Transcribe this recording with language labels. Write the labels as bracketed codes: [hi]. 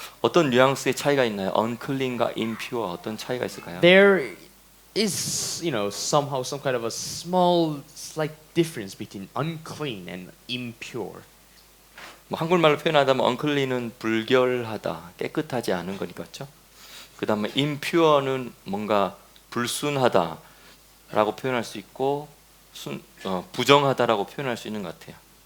[ko] 어떤 뉘앙스의 차이가 있나요? unclean과 impure 어떤 차이가 있을까요? [en] There is, somehow some kind of a small, slight difference between unclean and impure. [ko] 뭐 한국말로 표현하자면 unclean은 불결하다, 깨끗하지 않은 거니까, 그렇죠? 그다음에 impure는 뭔가 불순하다라고 표현할 수 있고, 부정하다라고 표현할 수 있는 것 같아요.